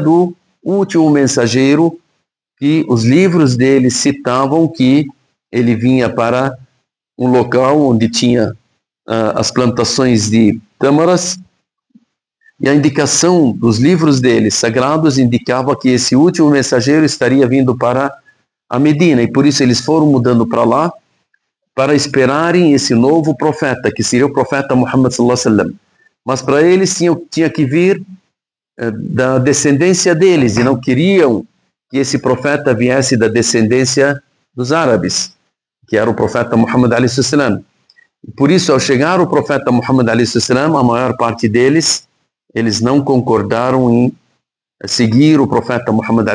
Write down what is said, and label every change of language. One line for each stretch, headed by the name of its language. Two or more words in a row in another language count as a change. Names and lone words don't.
Portuguese: do último mensageiro, que os livros deles citavam que ele vinha para um local onde tinha as plantações de tâmaras, e a indicação dos livros deles sagrados indicava que esse último mensageiro estaria vindo para a Medina, e por isso eles foram mudando para lá, para esperarem esse novo profeta, que seria o profeta Muhammad
Arabic: صلى الله عليه وسلم.
Portuguese: Mas para eles tinha que vir da descendência deles, e não queriam que esse profeta viesse da descendência dos árabes. que era o profeta Muhammad a.s. Por isso, ao chegar o profeta Muhammad a.s., a maior parte deles, eles não concordaram em seguir o profeta Muhammad